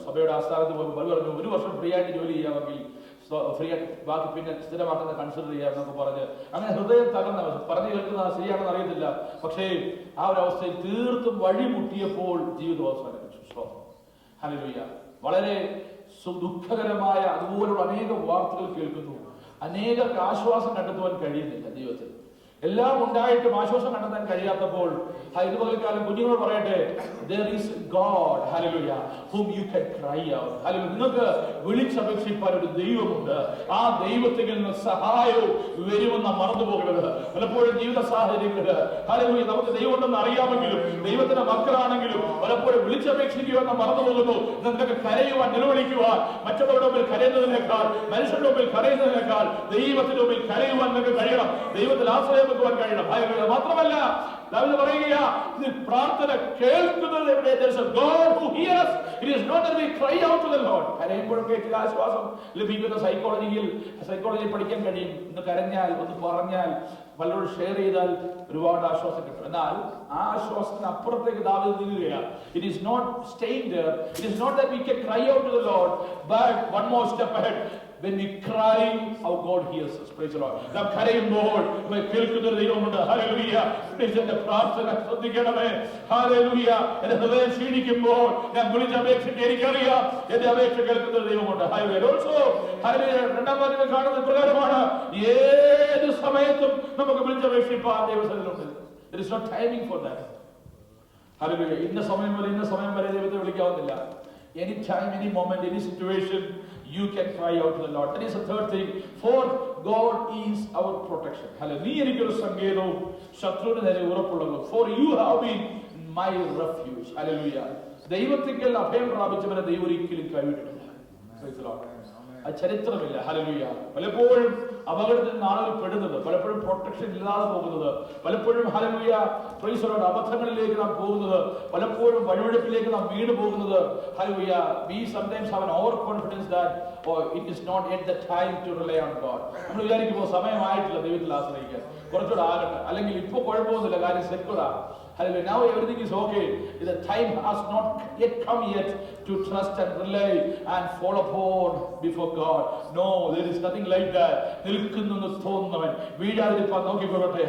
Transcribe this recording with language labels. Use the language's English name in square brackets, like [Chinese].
[Malayalam] സഭയുടെ ആസ്ഥാനത്ത് പോയി പറഞ്ഞു 1 വർഷം ഫ്രീ ആയിട്ട് ജോലി ചെയ്യാമെങ്കിൽ ഫ്രീ ആയിട്ട് ബാക്കി പിന്നെ സ്ഥിരമാക്കുന്നത് കൺസിഡർ ചെയ്യാമെന്നൊക്കെ പറഞ്ഞ് അങ്ങനെ ഹൃദയം തകർന്ന പറഞ്ഞു കേൾക്കുന്നത് ശരിയാണെന്ന് അറിയത്തില്ല. പക്ഷേ ആ ഒരു അവസ്ഥയിൽ തീർത്തും വഴിമുട്ടിയപ്പോൾ ജീവിതം അവസാനിപ്പിച്ചു. ഹല്ലേലൂയ. വളരെ ദുഃഖകരമായ അതുപോലുള്ള അനേക വാർത്തകൾ കേൾക്കുന്നു. അനേകർക്ക് ആശ്വാസം കണ്ടെത്തുവാൻ കഴിയുന്നില്ല ജീവിതത്തിൽ. എല്ലാം ഉണ്ടായിട്ടും ആശ്വാസം കണ്ടെത്താൻ കഴിയാത്തപ്പോൾ ഇതുപോലെക്കാലം കുഞ്ഞുങ്ങളോട് പറയട്ടെ, [English] there is God, hallelujah, whom you can cry out. [Malayalam] hallelujah. നിങ്ങൾക്ക് വിളിച്ചപേക്ഷിപ്പാൻ ഒരു ദൈവമുണ്ട്. ആ ദൈവത്തിൽ നിന്ന് സഹായവും വരുമെന്ന് മറന്നു പോകരുത്. പലപ്പോഴും ജീവിത സാഹചര്യങ്ങളിൽ ഹല്ലേലൂയ നമുക്ക് ദൈവമുണ്ടെന്ന് അറിയാമെങ്കിലും ദൈവത്തിന്റെ മക്കളാണെങ്കിലും പലപ്പോഴും വിളിച്ചപേക്ഷിക്കുവാൻ മറന്നു പോകുന്നു. നിങ്ങൾക്ക് കരയുവാൻ, നിലവിളിക്കുവാൻ, മറ്റുള്ളവരുടെ മുമ്പിൽ കരയുന്നതിനേക്കാൾ, മനുഷ്യരുടെ മുമ്പിൽ കരയുന്നതിനേക്കാൾ ദൈവത്തിന്റെ മുമ്പിൽ കരയുവാൻ നിങ്ങൾക്ക് കഴിയണം. ദൈവത്തിൽ ആശ്രയം വെക്കുവാൻ കഴിയണം. മാത്രമല്ല ദാവീദ് പറയുകയാ, പ്രാർത്ഥന കേൾക്കുന്നത് എവിടെ? [English] There is a God who hears. It is not that we cry out to the Lord. [Malayalam] കരയുമ്പോഴൊക്കെ ചില ആശ്വാസം ലഭിക്കുന്ന സൈക്കോളജി പഠിക്കാൻ കഴിയും. ഒന്ന് കരഞ്ഞാൽ, ഒന്ന് പറഞ്ഞാൽ, പലരോട് ഷെയർ ചെയ്താൽ ഒരുപാട് ആശ്വാസം കിട്ടും. എന്നാൽ ആ ആശ്വാസത്തിന് അപ്പുറത്തേക്ക് ദാവീദ് നീങ്ങുകയാണ്. [English] It is not staying there. It is not that we can cry out to the Lord, but one more step ahead. When we cry, how God hears us. Praise the Lord. [Malayalam] നാം കരയുമ്പോൾ കേൾക്കുന്ന ഒരു ദൈവമുണ്ട്. Hallelujah. എന്റെ പ്രാർത്ഥന ശ്രദ്ധിക്കണമേ. Hallelujah. എന്റെ ഹൃദയം ക്ഷീണിക്കുമ്പോൾ ഞാൻ വിളിച്ചപേക്ഷിച്ച് എനിക്കറിയാം എന്റെ അപേക്ഷ കേൾക്കുന്ന ഒരു ദൈവമുണ്ട്. ഹല്ലേലൂയ. Also hallelujah. രണ്ടാം വാക്യത്തിൽ കാണുന്നത് പ്രകാരമാണ്, ഏത് സമയത്തും നമുക്ക് വിളിച്ചപേക്ഷിപ്പാൻ ദൈവസന്നിധിയിലുണ്ട്. [English] There is no timing for that. [Malayalam] Hallelujah. ഇന്ന സമയം വരെ ഇന്ന സമയം വരെ ദൈവത്തെ വിളിക്കാവുന്നില്ല. [English] Any time, any moment, any situation, you can cry out to the Lord. That is the third thing. Fourth, God is our protection. Hallelujah. [Malayalam] നീ എനിക്കൊരു സങ്കേതവും ശത്രുവിന് നേരെ ഉറപ്പുള്ളതും. [English] For you have been my refuge. Hallelujah. [Malayalam] ദൈവത്തിങ്കൽ അഭയം പ്രാപിച്ചവനെ ദൈവം ഒരിക്കലും കൈവിട്ടിട്ടില്ല. [English] Praise the Lord. [Malayalam] ആ ചരിത്രമില്ല. Hallelujah. പലപ്പോഴും അപകടത്തിൽ നാളുകൾ പെടുന്നത്, പലപ്പോഴും പ്രൊട്ടക്ഷൻ ഇല്ലാതെ പോകുന്നത്, പലപ്പോഴും ഹല്ലേലൂയ [English] praise the lord [Malayalam] അബദ്ധങ്ങളിലേക്ക് നാം പോകുന്നത്, പലപ്പോഴും വഴിവെടുപ്പിലേക്ക് നാം വീണ് പോകുന്നത്. Hallelujah. [English] We sometimes have an overconfidence that it is not yet the time to rely on God. [Malayalam] നമ്മൾ വിചാരിക്കുമ്പോൾ സമയമായിട്ടില്ല ദൈവത്തിൽ ആശ്രയിക്കാൻ, കുറച്ചുകൂടെ ആകട്ടെ, അല്ലെങ്കിൽ ഇപ്പോൾ കുഴപ്പമൊന്നുമില്ല, കാര്യം സെക്യൂറാണ്. [English] Hallelujah. Now everything is okay. The time has not yet come yet to trust and rely and fall upon before God. No, there is nothing like that. [Malayalam] നിൽക്കുന്നു തോന്നുന്നവൻ വീഴാതിരിപ്പാൻ നോക്കിക്കൊള്ളട്ടെ.